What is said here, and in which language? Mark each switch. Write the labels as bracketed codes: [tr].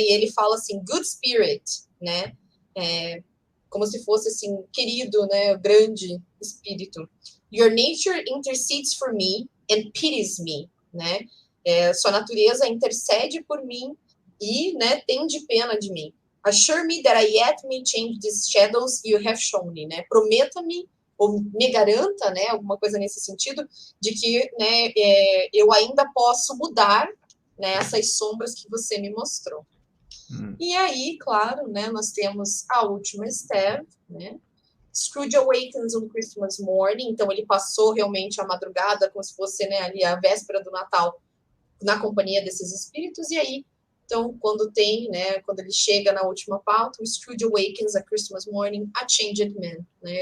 [pt] E ele fala assim, [en] good spirit, [pt] né? Como se fosse assim, querido, né? Grande espírito. [en] Your nature intercedes for me and pities me, né? [pt] Sua natureza intercede por mim e, né, tem de pena de mim. [en] Assure me that I yet may change these shadows you have shown me, né? [pt] Prometa-me ou me garanta, né, alguma coisa nesse sentido, de que, né, eu ainda posso mudar, né, essas sombras que você me mostrou. E aí, claro, né, nós temos a última step, né? [en] Scrooge awakens on Christmas morning, [pt] então ele passou realmente a madrugada, como se fosse, né, ali a véspera do Natal, na companhia desses espíritos, e aí, então, quando ele chega na última pauta, o [en] Scrooge awakens a Christmas morning, a changed man, [pt] né?